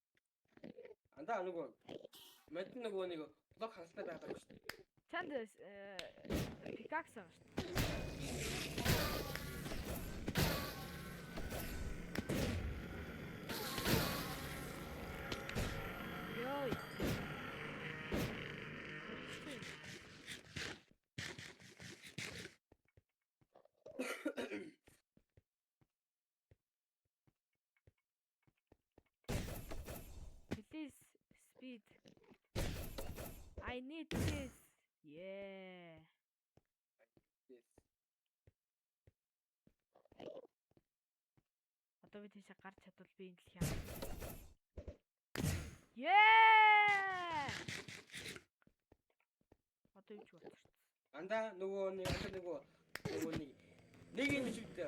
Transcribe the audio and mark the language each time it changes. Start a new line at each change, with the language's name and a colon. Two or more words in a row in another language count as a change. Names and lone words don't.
Mongolian: Андаа нөгөө мод нөгөө нэг блок хангалттай байгаа шүү дээ. Чанд пикакс байгаа шүү. Йой.
English: Please speed. I need this. Yeah.
Mongolian: Одоо би тийшээ гарч чадвал би энэ дэлхийн.
English: Yeah!
Mongolian: Одоо юу ч болчихсон. Андаа нөгөө нэг юм жигтэй.